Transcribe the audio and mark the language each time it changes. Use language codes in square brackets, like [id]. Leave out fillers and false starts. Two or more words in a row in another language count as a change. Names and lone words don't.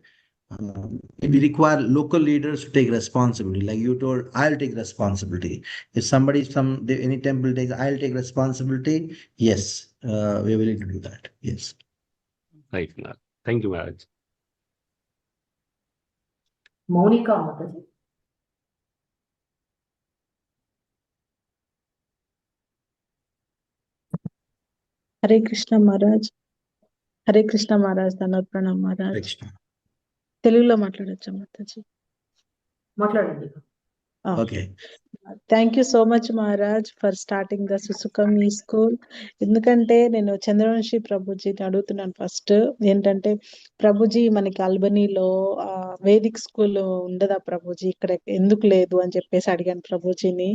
[en] We require local leaders to take responsibility. Like you told, I'll take responsibility. If somebody any temple takes, I'll take responsibility. Yes, we're willing to do that. Yes. Right, Maharaj. Thank you, Maharaj. Monica Mataji. Hare Krishna Maharaj. Hare Krishna Maharaj, Dandavat Pranam Maharaj. [te] తెలుగులో మాట్లాడొచ్చా మాతాజీ? మాట్లాడండి. Okay. [en] Thank you so much Maharaj for starting the Susukham ఈ school. [te] ఎందుకంటే నేను చంద్రవంశి ప్రభుజీని అడుగుతున్నాను ఫస్ట్. ఏంటంటే ప్రభుజీ మనకి అల్బనీలో [en] Vedic school [te] ఉండదా ప్రభుజీ, ఇక్కడ ఎందుకు లేదు అని చెప్పేసి అడిగాను ప్రభుజీని.